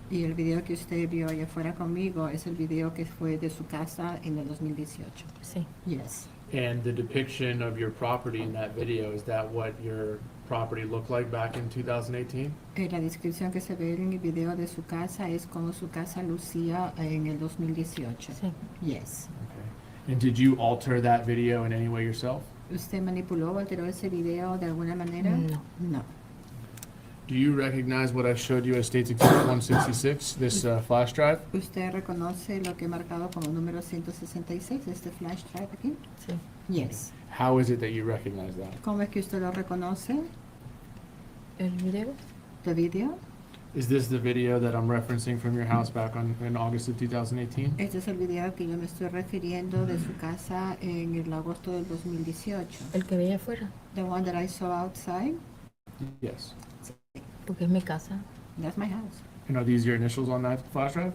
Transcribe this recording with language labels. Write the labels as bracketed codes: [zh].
[es] Y el video que usted vio allá afuera conmigo es el video que fue de su casa en el 2018. Sí. [en] Yes. And the depiction of your property in that video, is that what your property looked like back in 2018? [es] La descripción que se ve en el video de su casa es como su casa lucía en el 2018. Sí. [en] Yes. Okay. And did you alter that video in any way yourself? [es] ¿Usted manipuló o alteró ese video de alguna manera? No. [en] No. Do you recognize what I showed you as State's Exhibit 166, this flash drive? [es] ¿Usted reconoce lo que he marcado como número 166, este flash drive aquí? Sí. [en] Yes. How is it that you recognize that? [es] ¿Cómo es que usted lo reconoce? El video. [en] ¿The video? Is this the video that I'm referencing from your house back in August of 2018? [es] Este es el video que yo me estoy refiriendo de su casa en el agosto del 2018. El que veía afuera, [en] The one that I saw outside, Yes. [es] porque es mi casa. [en] that's my house. And are these your initials on that flash drive?